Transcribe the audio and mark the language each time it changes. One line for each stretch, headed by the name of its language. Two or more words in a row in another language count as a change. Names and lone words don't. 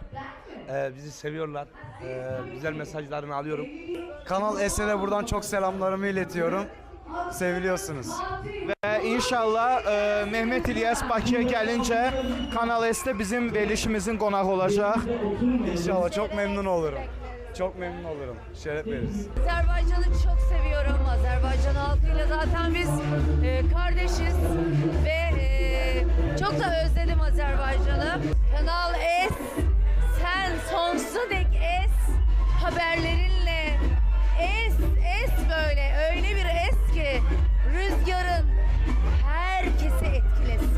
Turkish: Bizi seviyorlar. Güzel mesajlarını alıyorum. Kanal S'e buradan çok selamlarımı iletiyorum. Seviliyorsunuz.
Azerbaijani: Və inşallah Mehmet İlyas Bakıya gəlincə Kanal S'də bizim verilişimizin qonağı olacaq.
Turkish: İnşallah çok memnun olurum. Çok memnun olurum. Şeref veririz. Azerbaycan'ı çok seviyorum. Azerbaycan halkıyla zaten biz kardeşiz ve çok da özledim Azerbaycan'ı. Kanal S, sen sonsuza dek S haberlerinle S böyle öyle bir S ki rüzgarın herkesi etkilesin.